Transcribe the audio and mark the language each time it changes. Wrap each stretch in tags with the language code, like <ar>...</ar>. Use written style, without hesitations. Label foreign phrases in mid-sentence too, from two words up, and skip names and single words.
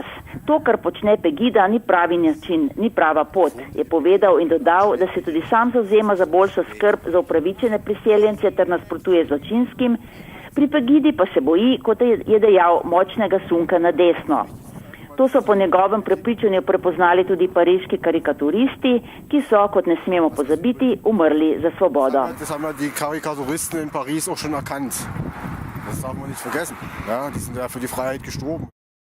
<sl>To, kar počne Pegida, ni pravi način, ni prava pot, je povedal in dodal, da se tudi sam zavzema za boljšo skrb za upravičene priseljence ter nasprotuje zločinskim, Pri Pegidi pa se boji, kot je dejal, močnega sunka na desno. To so po njegovem prepričanju prepoznali tudi pariški karikaturisti, ki so, kot ne smemo pozabiti, umrli za svobodo.</sl> <de>Das haben ja die Karikaturisten in Paris auch schon erkannt. Das darf man nicht vergessen. Ja, die sind ja für die Freiheit gestorben.</de>